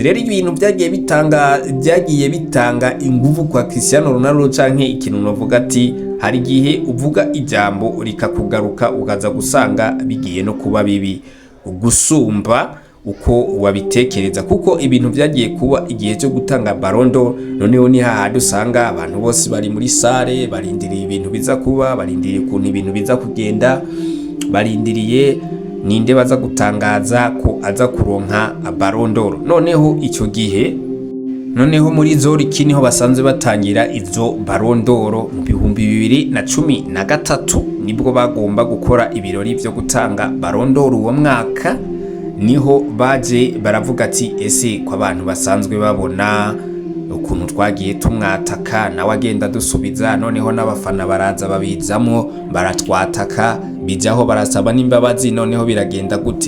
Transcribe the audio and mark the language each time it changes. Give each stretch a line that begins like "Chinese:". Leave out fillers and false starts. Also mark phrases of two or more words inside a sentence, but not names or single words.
Rundi: Rero ibintu byagiye bitanga inguvu kwa Cristiano Ronaldo, canke ikintu novuga ati hari gihe uvuga ijambo rikakugaruka ukaza gusanga bigiye no kuba bibi gusumba uko wabitekereza, kuko ibintu byagiye kuba igihe cyo gutanga Ballon d'Or. Noneho ni hahandi usanga abantu bose bari muri sare barindiriye ibintu biza kuba, barindiriye ukuntu ibintu biza kugenda, barindiriye ninde baza gutangaza ko aza kuronka Ballon d'Or.
Kinyarwanda: Noneho icyo gihe muri Zurich niho basanzwe batangira izo Ballon d'Or mu 2013 nibwo bagomba gukora ibirori byo gutanga Ballon d'Or uwo mwaka. Niho baje baravuga ati ese ko abantu basanzwe babona ukuntu twagiye tumwataka nawe agenda dusubiza, noneho n'abafana baraza babizamo baratwataka, bijaho barasaba n'imbabazi, noneho biragenda gute?